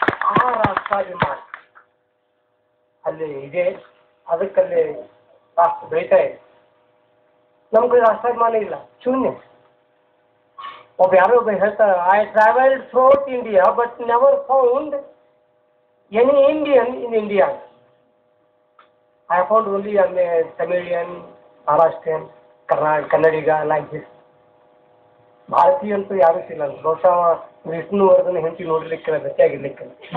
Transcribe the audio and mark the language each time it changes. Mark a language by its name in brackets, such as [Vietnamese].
[Kannada] ಆ ರಾಷ್ಟ್ರಾಭಿಮಾನ ಅಲ್ಲಿ ಇದೆ, ಅದಕ್ಕಲ್ಲಿ ರಾಷ್ಟ್ರ ಬೆಳೀತಾ ಇದೆ. ನಮ್ಮ ಕಡೆ ರಾಷ್ಟ್ರಾಭಿಮಾನ ಇಲ್ಲ, ಶೂನ್ಯ. ಯಾರೋ ಒಬ್ಬ ಹೇಳ್ತಾರೆ, [English] I travelled throughout India but never found any Indian in India. I found only a Tamilian, Maharashtrian, Kannadiga like this. [Kannada] ಭಾರತೀಯ ಅಂತೂ ಯಾರೂ ಸಿಲ್ಲ. ಬಹುಶಃ ವಿಷ್ಣುವರ್ಧನ ಹೆಂಡತಿ ನೋಡ್ಲಿಕ್ಕಿಲ್ಲ, ಗಟ್ಟಿಯಾಗಿರ್ಲಿಕ್ಕಿಲ್ಲ.